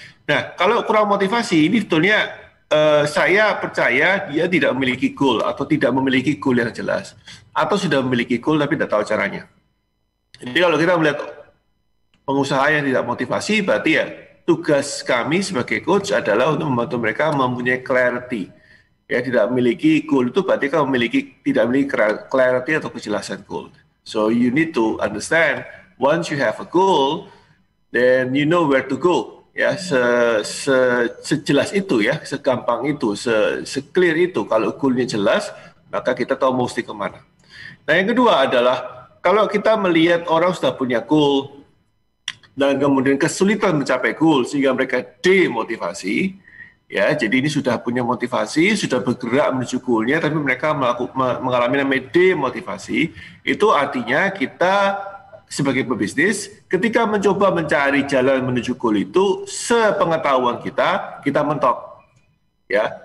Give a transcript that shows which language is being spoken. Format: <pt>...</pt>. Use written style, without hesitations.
<id>Nah, kalau kurang motivasi ini sebetulnya saya percaya dia tidak memiliki goal atau tidak memiliki goal yang jelas, atau sudah memiliki goal tapi tidak tahu caranya. Jadi kalau kita melihat pengusaha yang tidak motivasi, berarti ya tugas kami sebagai coach adalah untuk membantu mereka mempunyai clarity. Ya, tidak memiliki goal itu berarti tidak memiliki clarity atau kejelasan goal.</id> <en>So you need to understand, once you have a goal, then you know where to go.</en> <id>Ya, sejelas itu ya, segampang itu, se-clear itu. Kalau goalnya jelas, maka kita tahu mesti kemana. Nah, yang kedua adalah kalau kita melihat orang sudah punya goal dan kemudian kesulitan mencapai goal sehingga mereka demotivasi, ya, jadi ini sudah punya motivasi, sudah bergerak menuju goalnya, tapi mereka mengalami namanya demotivasi, itu artinya kita sebagai pebisnis, ketika mencoba mencari jalan menuju goal itu, sepengetahuan kita mentok, ya.</id>